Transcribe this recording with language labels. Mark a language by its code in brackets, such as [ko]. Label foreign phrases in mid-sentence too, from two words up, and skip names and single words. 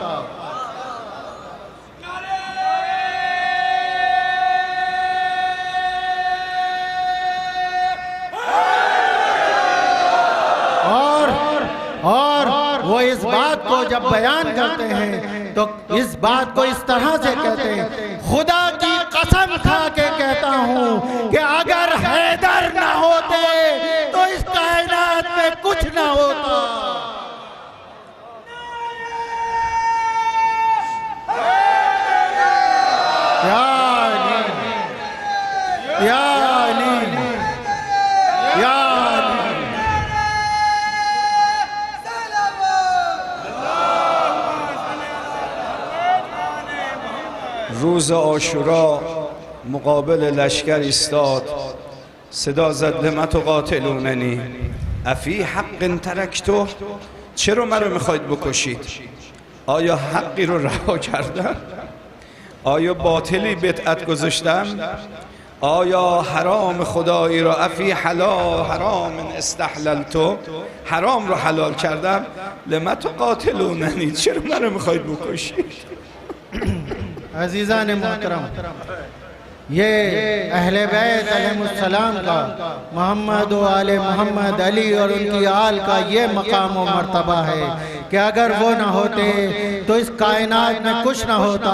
[ur] اور وہ اس بات کو جب بیان کرتے ہیں تو اس بات کو اس طرح سے کہتے ہیں، خدا کی قسم کھا کے کہتا ہوں کہ اگر حیدر نہ ہوتے تو اس کائنات میں کچھ نہ ہوتا. [ar] يا علي، يا علي، يا [fa] روز عاشورا مقابل لشکر ایستاد، صدا زد [ar] لم تقاتلوننی افی حق ترکتو، [fa] چرا مرا میخواید بکشید؟ آیا حقی رو رها کردم؟ آیا باطلی بدعت گذاشتم؟ آیا حرام خدایی را [ar] افی حرام استحللتو، [fa] حرام رو حلال کردم، [ar] لما تقاتلوننی، [fa] چرا منو میخواید بکشید؟ [ur] عزیزان محترم، یہ اہل بیت علیہم السلام کا، محمد و آل محمد، علی اور ان کی آل کا یہ مقام و مرتبہ ہے کہ اگر وہ نہ ہوتے تو اس کائنات میں کچھ نہ ہوتا.